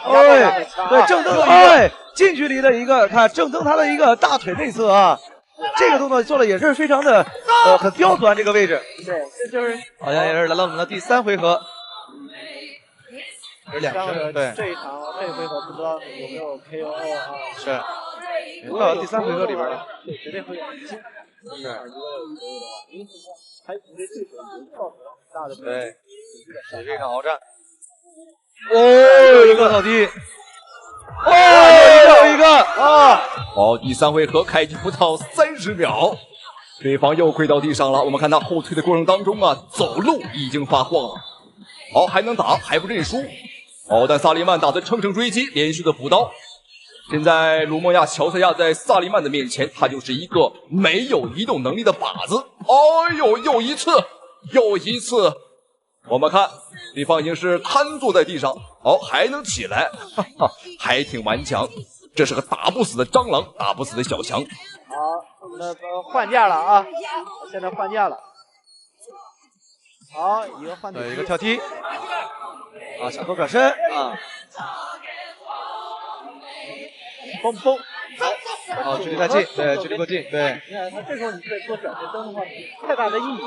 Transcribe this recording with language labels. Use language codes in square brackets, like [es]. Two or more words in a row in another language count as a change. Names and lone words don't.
[zh] 對，正蹬，哎，近距離的一個，看正蹬他的一個大腿內側啊，這個動作做的也是非常的很刁鑽這個位置。對，這就是好像也是來到我們的第3回合。是2聲，對。這一場這回合不知道有沒有 KO 啊？是。到第3回合裡邊了。對，絕對會有驚。是。還因為這個造成了很大的對，也是一場鏖戰。哦，一個倒地。哦，有一個啊！好，第3回合開局不到30秒，對方又跪到地上了。我們看他後退的過程當中啊，走路已經發慌了。好，還能打，還不認輸。好，但薩利曼打算乘勝追擊，連續的補刀。現在盧蒙亞喬賽亞在薩利曼的面前，他就是一個沒有移動能力的靶子。哎呦，又一次。我們看對方已經是癱坐在地上，好，還能起來，哈哈，還挺頑強。這是個打不死的蟑螂，打不死的小強。好，我們的換架了啊，現在換架了。好，一個換腿，一個跳踢，啊，小頭轉身啊，嘣，好，距離太近，對，距離過近，對。你看他這時候你在做轉身蹬的話，太大的意義。